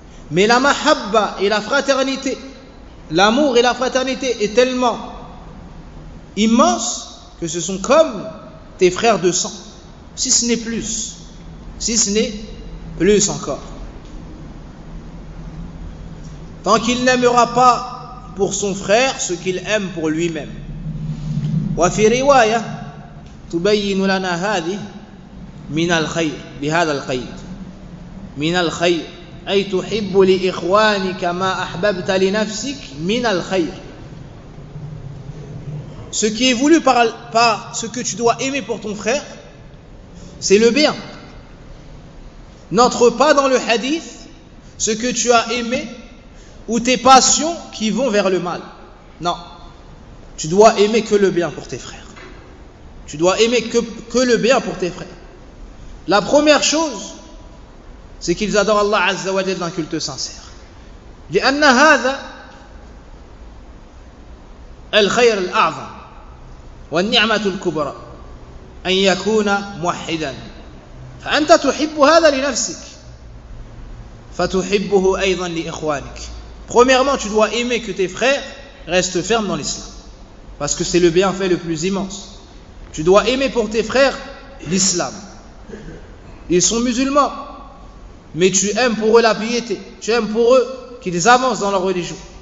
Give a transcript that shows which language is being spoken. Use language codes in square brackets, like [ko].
[fr] Mais la mahabba et la fraternité, l'amour et la fraternité est tellement immense que ce sont comme tes frères de sang, si ce n'est plus, si ce n'est plus encore. Tant qu'il n'aimera pas pour son frère ce qu'il aime pour lui-même. [ar] Wa fi riwaya تبين لنا هذه من الخير بهذا القيد من الخير أي تحب لإخوانك ما أحببت لنفسك من الخير. [fr] Ce qui est voulu par ce que tu dois aimer pour ton frère, c'est le bien. N'entre pas dans le hadith ce que tu as aimé ou tes passions qui vont vers le mal. Non, tu dois aimer que le bien pour tes frères. Tu dois aimer que le bien pour tes frères. La première chose, c'est qu'ils adorent Allah Azza wa Jalla d'un culte sincère. [ar] لأن هذا الخير الأعظم والنعمة الكبرى أن يكون موحدا. فأنت تحب هذا لنفسك فتحبه أيضا لإخوانك. [fr] Premièrement, tu dois aimer que tes frères restent fermes dans l'islam. Parce que c'est le bienfait le plus immense. Tu dois aimer pour tes frères l'islam. ils sont musulmans, mais tu aimes pour eux la piété, tu aimes pour eux qu'ils avancent dans leur religion.